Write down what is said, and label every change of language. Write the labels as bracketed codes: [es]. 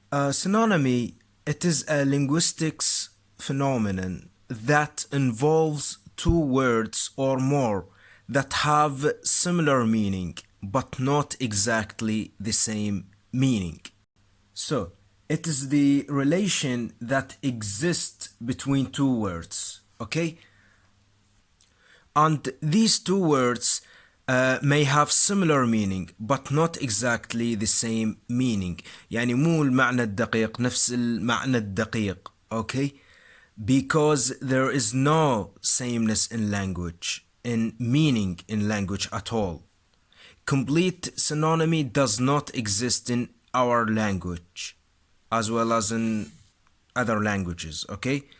[en] Synonymy, it is a linguistics phenomenon that involves two words or more that have similar meaning but not exactly the same meaning. So, it is the relation that exists between two words, okay? And these two words may have similar meaning but not exactly the same meaning. [ar] يعني مو المعنى الدقيق نفس المعنى الدقيق, okay? [en] Because there is no sameness in language, in meaning in language at all. Complete synonymy does not exist in our language as well as in other languages, okay?